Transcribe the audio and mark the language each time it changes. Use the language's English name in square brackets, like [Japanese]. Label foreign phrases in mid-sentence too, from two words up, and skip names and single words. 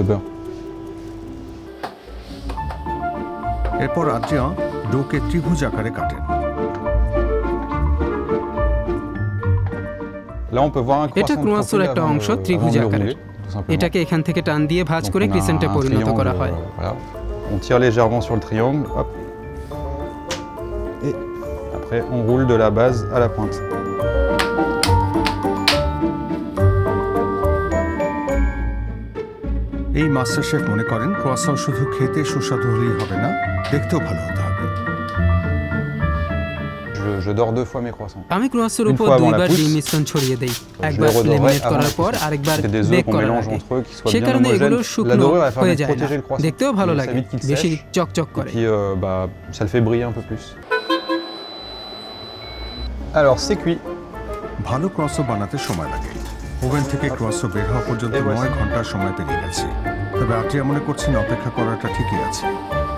[Bangla] এরপর আদ্রিয়া ডোকে ত্রিভুজ আকারে কাটেন। এটা ক্রোয়াসনের একটা অংশ, ত্রিভুজ আকারের। এটাকে এখান থেকে টান দিয়ে ভাঁজ করে ক্রিসেন্টে পরিণত করা হয়। [French] On tire légèrement sur le triangle, hop. Et après on roule de la base à la pointe. [Bangla] এই মাস্টার শেফ মনে করেন ক্রোয়াসন শুধু খেতে সুস্বাদু হলেই হবে না, দেখতেও ভালো হতে হবে। [French] Je dors 2 fois mes croissants. [Bangla] আমি ক্রোয়াসনের উপর 2 বার ডিম মিশ্রণ ছড়িয়ে দেই, একবার লেমিনেট করার পর আরেকবার বেক করার আগে। সে কারণে এগুলো শুকনো হয়ে যায় না, দেখতেও ভালো লাগে, বেশি চকচক করে। [French] Et ça le fait briller un peu plus. Alors c'est cuit. [Bangla] ভালো ক্রোয়াসন বানাতে সময় লাগে। ওভেন থেকে ক্রোয়াসন বের হওয়া পর্যন্ত 9 ঘন্টা সময় পেরিয়ে গেছে। তবে আদ্রিয়া মনে করছেন অপেক্ষা করাটা ঠিকই আছে।